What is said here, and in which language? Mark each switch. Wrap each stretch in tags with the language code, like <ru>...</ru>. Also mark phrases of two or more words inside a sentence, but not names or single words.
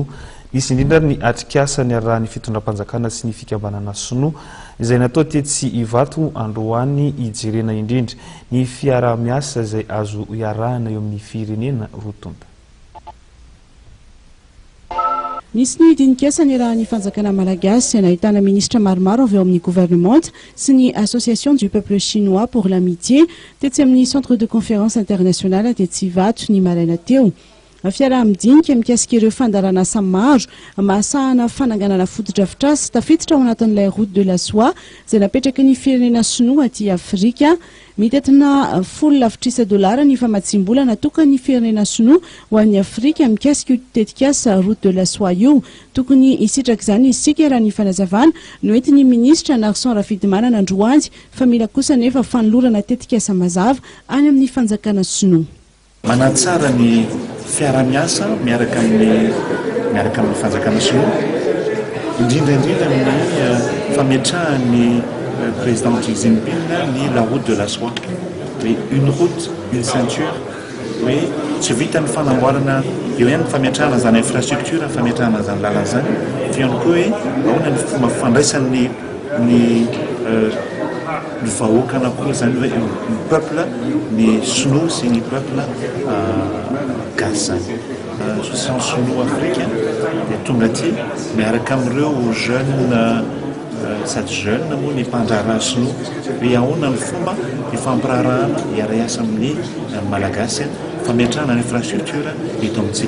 <mg>Isy indrindra ny atrikasa ny arahan'ny fitondram-panjakana sy ny fikambanana sinoa izay natao tetsy Ivato androany ijerena indrindra ny fiara-miasa izay azo iarahana eo amin'ny firenena rotonda. Nisy ny dinikasa ny raha ny fanjakana malagasy nahitana ministra maromaro avy ao amin'ny gouvernement sy ny</mg> <fr>association du peuple chinois pour l'amitié</fr> <mg>tetsy amin'ny</mg> <fr>centre de conférence internationale</fr> <mg>tetsy Ivato ny maraina teo. Fiaraha-midinika mikasika ireo fandaran'asa maro mahasahana fananganana foto-drafitr'asa tafiditra ao anatin'ilay</mg> <fr>route de la soie</fr> <mg>izay napetraky ny firenena sinoa aty Afrika. Mitetina folo lavitrisa dolara ny famatsim-bola natokany firenena sinoa ho an'ny Afrika mikasika io tetikasa</mg> <fr>route de la soie</fr> <mg>io. Tokony isitraka izany isika raha ny fanazavana noentin'ny ministra Narson Rafidimanana androany fa mila kosa nefa fanolorana tetikasa mazava any amin'ny fanjakana sinoa. Manatsara ny fiara-miasa miaraka amin'ny fanjakana sinoa indrindra amin'ny fametrahan'ny président Xi Jinping ni</mg> <fr>la route de la soie. Oui, une route, une ceinture. Oui,</fr> <mg>tsy vitan'ny fanamboarana eo ihany fametrahana zany infrastructure fametrahana zany lalana zany fa ihany koa hoe ahoana ny fomba fandraisan'ny ny vahoaka anakory zany hoe ny peuple ny sinoa sy ny peuple gasy zany association sinoa africain dia tonga aty miaraka amin'ireo jeune sady jeune moa ny mpandraharaha sinoa hoe ahoana ny fomba ifampirarahana iara-iasa amin'ny malagasy fametrahana ny infrastructure eto amintsika.</mg>